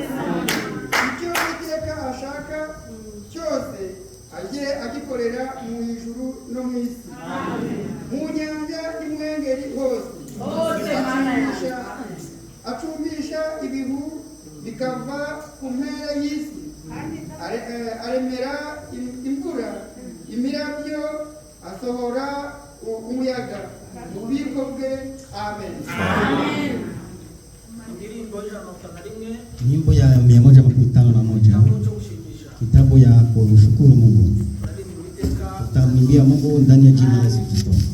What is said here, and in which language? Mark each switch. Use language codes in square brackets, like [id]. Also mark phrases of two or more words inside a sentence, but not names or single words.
[rw] Icyo Uwiteka ashaka cyose ajye agikorera mu ijuru no mu isi, mu nyanja n'imwengeri hose. Acumbisha ibihu bikava ku mpera y'isi, aremera imvura, imirabyo, asohora umuyaga mu bubiko bwe. Amen. [sw] Nyimbo ya 151 kitabu ya kushukuru Mungu. Tutamwimbia Mungu ndani ya jina la Yesu Kristo.